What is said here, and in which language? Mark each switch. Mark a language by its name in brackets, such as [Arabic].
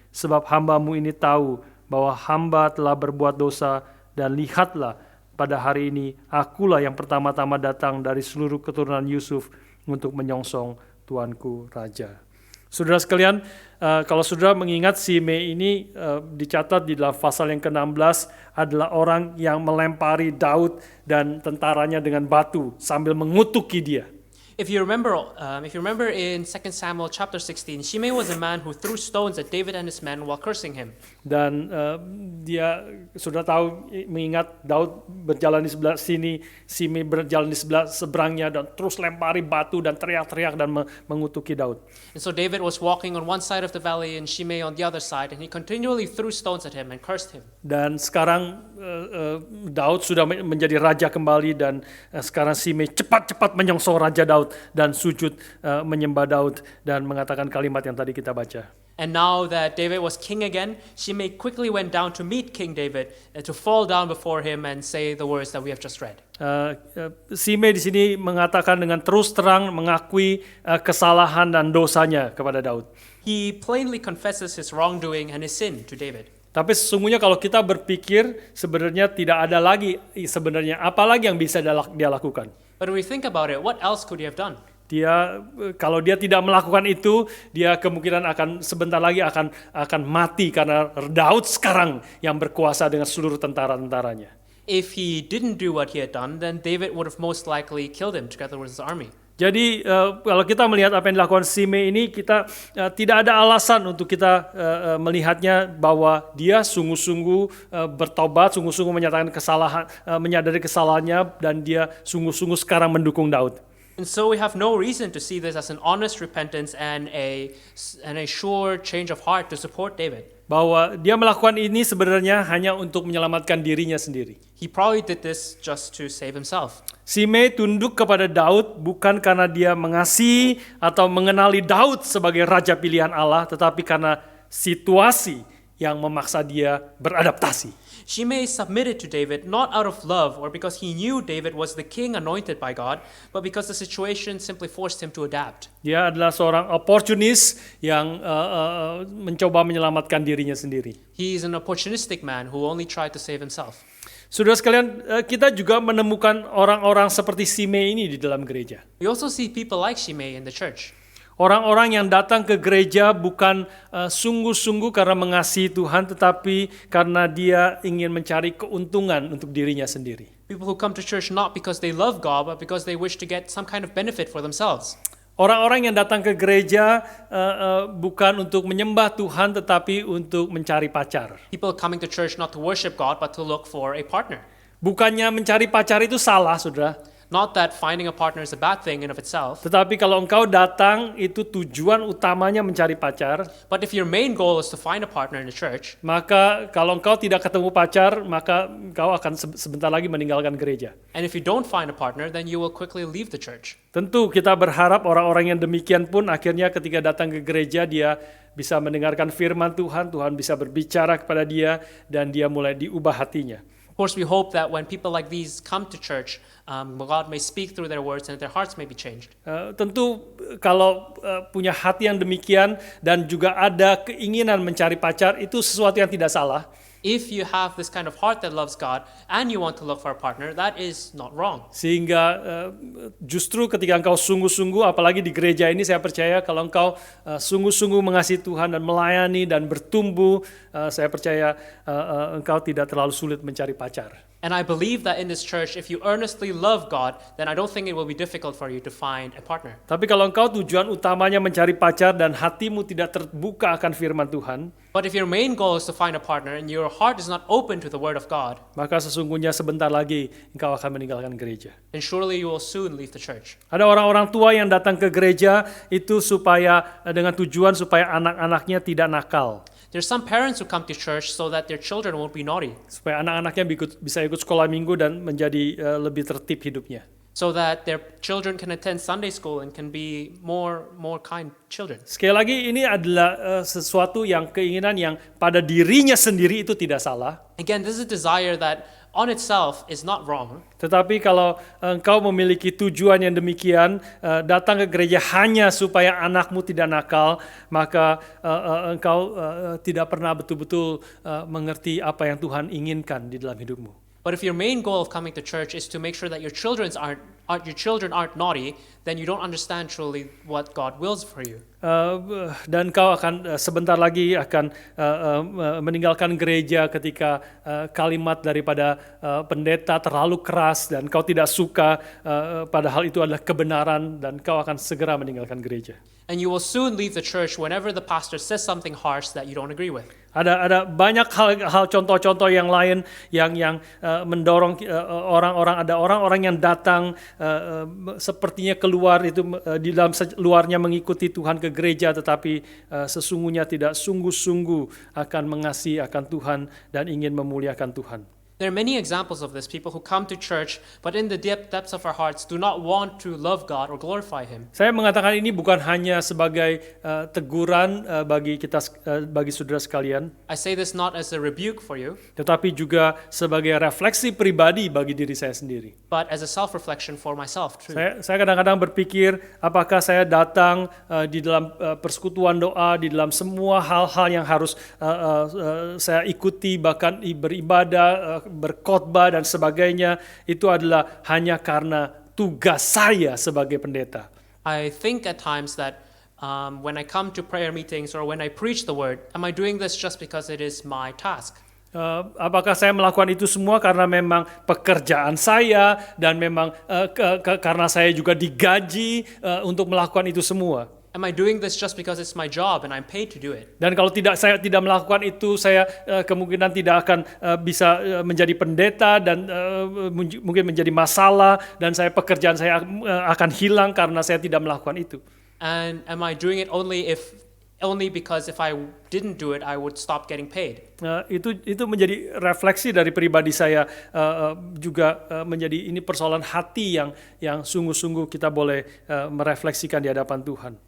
[Indonesian] Sebab hambamu ini tahu bahwa hamba telah berbuat dosa, dan lihatlah pada hari ini akulah yang pertama-tama datang dari seluruh keturunan Yusuf untuk menyongsong tuanku raja." Saudara sekalian, kalau saudara mengingat Simei ini dicatat di dalam pasal yang ke-16 adalah orang yang melempari Daud dan tentaranya dengan batu sambil mengutuki dia. [English] If you remember in 2 Samuel chapter 16, Shimei was a man who threw stones at David and his men while cursing him. [Indonesian] Dan dia sudah tahu, mengingat Daud berjalan di sebelah sini, Simei berjalan di sebelah seberangnya dan terus lempari batu dan teriak-teriak dan mengutuki Daud. [English] And so David was walking on one side of the valley and Shimei on the other side, and he continually threw stones at him and cursed him. [Indonesian] Dan sekarang Daud sudah menjadi raja kembali dan sekarang Simei cepat-cepat menyongsong Raja Daud dan sujud menyembah Daud dan mengatakan kalimat yang tadi kita baca. [English] And now that David was king again, Shimei quickly went down to meet King David, to fall down before him and say the words that we have just read. [Indonesian] Simei di sini mengatakan dengan terus terang mengakui kesalahan dan dosanya kepada Daud. [English] He plainly confesses his wrongdoing and his sin to David. [Indonesian] Tapi sesungguhnya kalau kita berpikir sebenarnya tidak ada lagi sebenarnya apa lagi yang bisa dia lakukan. [English] But when we think about it, what else could he have done? [Indonesian] Kalau dia tidak melakukan itu, dia kemungkinan sebentar lagi akan mati karena Daud sekarang yang berkuasa dengan seluruh tentara-tentaranya. [English] If he didn't do what he had done, then David would have most likely killed him together with his army. [Indonesian] Jadi kalau kita melihat apa yang dilakukan Simei ini, kita tidak ada alasan untuk kita melihatnya bahwa dia sungguh-sungguh bertobat, sungguh-sungguh menyatakan kesalahan, menyadari kesalahannya, dan dia sungguh-sungguh sekarang mendukung Daud. [English] And so we have no reason to see this as an honest repentance and a sure change of heart to support David. [Indonesian] Bahwa dia melakukan ini sebenarnya hanya untuk menyelamatkan dirinya sendiri. [English] He probably did this just to save himself. [Indonesian] Simei tunduk kepada Daud bukan karena dia mengasihi atau mengenali Daud sebagai raja pilihan Allah, tetapi karena situasi yang memaksa dia beradaptasi. [English] Shimei submitted to David not out of love or because he knew David was the king anointed by God, but because the situation simply forced him to adapt. [Indonesian] Dia adalah seorang opportunis yang mencoba menyelamatkan dirinya sendiri. [English] He is an opportunistic man who only tried to save himself. [Indonesian] Saudara sekalian, kita juga menemukan orang-orang seperti Simei ini di dalam gereja. [English] We also see people like Shimei in the church. [Indonesian] Orang-orang yang datang ke gereja bukan sungguh-sungguh karena mengasihi Tuhan, tetapi karena dia ingin mencari keuntungan untuk dirinya sendiri. [English] People who come to church not because they love God, but because they wish to get some kind of benefit for themselves. [Indonesian] Orang-orang yang datang ke gereja bukan untuk menyembah Tuhan, tetapi untuk mencari pacar. [English] People coming to church not to worship God, but to look for a partner. [Indonesian] Bukannya mencari pacar itu salah, saudara. [English] Not that finding a partner is a bad thing in of itself, [Indonesian] Tetapi kalau engkau datang itu tujuan utamanya mencari pacar, [English] but if your main goal is to find a partner in the church, [Indonesian] maka kalau engkau tidak ketemu pacar, maka engkau akan sebentar lagi meninggalkan gereja. [English] and if you don't find a partner, then you will quickly leave the church. [Indonesian] Tentu kita berharap orang-orang yang demikian pun akhirnya ketika datang ke gereja dia bisa mendengarkan firman Tuhan, Tuhan bisa berbicara kepada dia dan dia mulai diubah hatinya. [English] Of course, we hope that when people like these come to church, God may speak through their words and their hearts may be changed. [Indonesian] Tentu kalau punya hati yang demikian dan juga ada keinginan mencari pacar itu sesuatu yang tidak salah. [English] If you have this kind of heart that loves God and you want to look for a partner, that is not wrong. [Indonesian] Sehingga justru ketika engkau sungguh-sungguh, apalagi di gereja ini saya percaya kalau engkau sungguh-sungguh mengasihi Tuhan dan melayani dan bertumbuh, saya percaya engkau tidak terlalu sulit mencari pacar. [English] And I believe that in this church, if you earnestly love God, then I don't think it will be difficult for you to find a partner. [Indonesian] Tapi kalau engkau tujuan utamanya mencari pacar dan hatimu tidak terbuka akan firman Tuhan, [English] But if your main goal is to find a partner and your heart is not open to the word of God, [Indonesian] maka sesungguhnya sebentar lagi engkau akan meninggalkan gereja. [English] then surely you will soon leave the church. [Indonesian] Ada orang-orang tua yang datang ke gereja itu supaya dengan tujuan supaya anak-anaknya tidak nakal, [English] There's some parents who come to church so that their children won't be naughty, [Indonesian] supaya anak-anaknya bisa ikut sekolah minggu dan menjadi lebih tertib hidupnya. [English] so that their children can attend Sunday school and can be more kind children. [Indonesian] Sekali lagi ini adalah sesuatu yang keinginan yang pada dirinya sendiri itu tidak salah. [English] Again, this is a desire that on itself is not wrong. [Indonesian] Tetapi kalau engkau memiliki tujuan yang demikian, datang ke gereja hanya supaya anakmu tidak nakal, maka engkau tidak pernah betul-betul mengerti apa yang Tuhan inginkan di dalam hidupmu. [English] But if your main goal of coming to church is to make sure that your children aren't naughty, then you don't understand truly what God wills for you. [Indonesian] Dan kau akan sebentar lagi akan meninggalkan gereja ketika kalimat daripada pendeta terlalu keras dan kau tidak suka, padahal itu adalah kebenaran dan kau akan segera meninggalkan gereja. [English] And you will soon leave the church whenever the pastor says something harsh that you don't agree with. [Indonesian] Ada banyak hal contoh-contoh yang lain yang mendorong orang-orang yang datang sepertinya keluar itu di dalam luarnya mengikuti Tuhan ke gereja, tetapi sesungguhnya tidak sungguh-sungguh akan mengasihi akan Tuhan dan ingin memuliakan Tuhan. [English] There are many examples of this, people who come to church, but in the depths of our hearts do not want to love God or glorify Him. [Indonesian] Saya mengatakan ini bukan hanya sebagai teguran bagi saudara sekalian, [English] I say this not as a rebuke for you, [Indonesian] tetapi juga sebagai refleksi pribadi bagi diri saya sendiri. [English] but as a self-reflection for myself too. [Indonesian] Saya kadang-kadang berpikir, apakah saya datang di dalam persekutuan doa, di dalam semua hal-hal yang harus saya ikuti, bahkan beribadah, berkhotbah dan sebagainya, itu adalah hanya karena tugas saya sebagai pendeta. [English] I think at times that when I come to prayer meetings or when I preach the word, am I doing this just because it is my task? [Indonesian] Apakah saya melakukan itu semua karena memang pekerjaan saya dan memang karena saya juga digaji untuk melakukan itu semua? [English] Am I doing this just because it's my job and I'm paid to do it? [Indonesian] Dan kalau saya tidak melakukan itu, saya kemungkinan tidak akan bisa menjadi pendeta dan mungkin menjadi masalah dan pekerjaan saya akan hilang karena saya tidak melakukan itu. [English] And am I doing it only because if I didn't do it, I would stop getting paid? [Indonesian] Itu menjadi refleksi dari pribadi saya, juga menjadi ini persoalan hati yang sungguh-sungguh kita boleh merefleksikan di hadapan Tuhan.